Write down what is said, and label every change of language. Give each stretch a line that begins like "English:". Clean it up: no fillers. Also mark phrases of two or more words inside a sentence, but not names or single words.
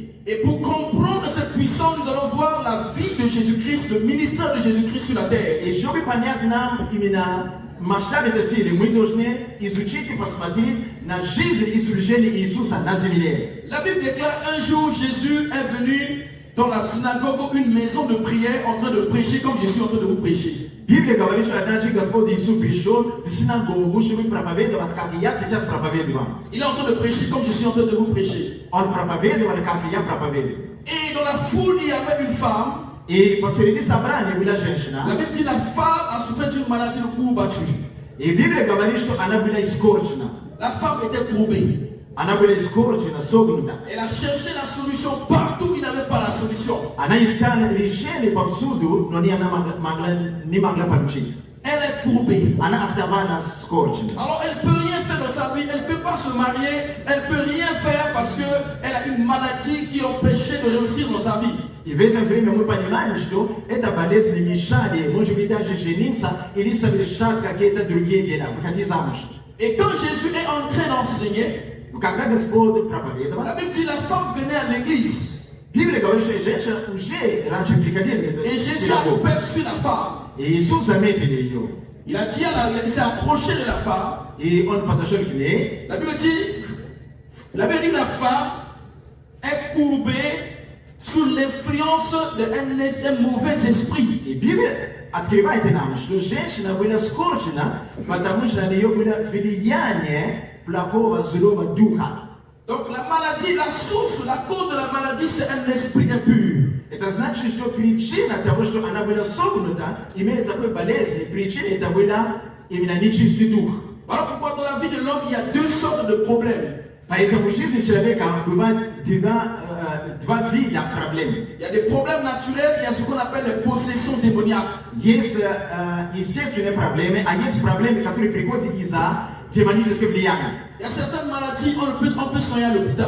French: Et pour comprendre cette puissance, nous allons voir la vie de Jésus-Christ, le ministère de Jésus-Christ sur la terre.
Russian: И чтобы понять нам именно масштаб этой силы, мы должны изучить и посмотреть на жизнь и служение Иисуса на земле.
French: La Bible déclare un jour Jésus est venu dans la synagogue, une maison de prière, en train de prêcher comme je suis en train de vous prêcher.
Russian: Библия говорит, что однажды Господь Иисус пришел в синагогу, чтобы проповедовать, как я сейчас проповедую.
French: Il est en train de prêcher comme je suis en train de vous prêcher.
Russian: Он проповедовал, как я проповедую.
French: Et dans la foule, il y avait une femme.
Russian: И посреди собрания была женщина.
French: La Bible dit la femme a souffert d'une maladie de cou battu.
Russian: И Библия говорит, что она была искорчена.
French: La femme était courbée.
Russian: Она была искорчена, согнута.
French: Elle a cherché la solution partout, il n'avait pas la solution.
Russian: Она искала решение повсюду, но не могла получить.
French: Elle est courbée.
Russian: Она оставалась скорчена.
French: Alors elle ne peut rien faire dans sa vie, elle ne peut pas se marier, elle ne peut rien faire parce qu'elle a une maladie qui empêchait de réussir dans sa vie.
Russian: И в это время мы понимаем, что эта болезнь мешали, может быть, даже жениться или совершать какие-то другие дела, выходить замуж.
French: Et quand Jésus est en train d'enseigner,
Russian: Когда Господь проповедовал,
French: la Bible dit la femme venait à l'église.
Russian: Библия говорит, что женщина уже раньше приходила в
French: Et
Russian: эту
French: Jésus a
Russian: синагогу.
French: aperçu la femme.
Russian: И Иисус заметил ее.
French: Il a dit il s'est approché de la femme.
Russian: И он подошел к ней.
French: La Bible dit que la femme est courbée sous l'influence d'un mauvais esprit.
Russian: И Библия открывает нам, что женщина была скорчена, потому что на нее было влияние плохого злого духа.
French: Donc la maladie, la source, la cause de la maladie, c'est un esprit impur.
Russian: Это значит, что причина того, что она была согнута, имела такой болезнь, причина это была именно нечистый дух.
French: Voilà pourquoi dans la vie de l'homme, il y a deux sortes de problèmes. Il y a des problèmes naturels, il y a ce qu'on appelle les possessions démoniaques. Il y a certaines maladies, on peut soigner à l'hôpital.